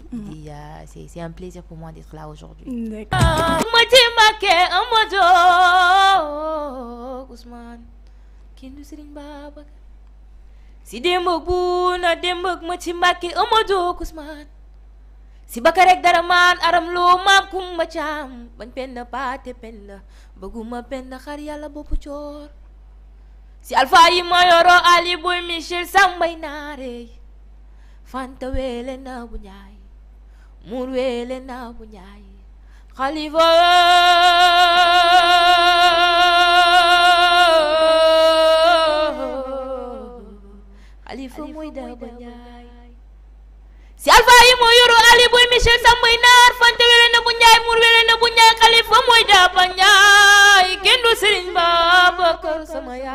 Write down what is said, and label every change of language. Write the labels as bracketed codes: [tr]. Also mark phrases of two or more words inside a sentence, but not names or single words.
[fr] C'est un plaisir pour moi d'être là aujourd'hui. D'accord. [wo] Si bakarek daraman aram lo mam kumba cham ban penna pate penna baguma penna xar yalla bopu cior si alfa yi mayoro ali boy michel sambay nare fanta wele na bu ñay mur wele na bu ñay khalifa khalifa moy da bu ñay si alfa yi mayoro ali boy michel sambay nar fanta wele na bu ñay mur wele na bu ñay khalifa moy da bu ñay kendu serigne Babakar sama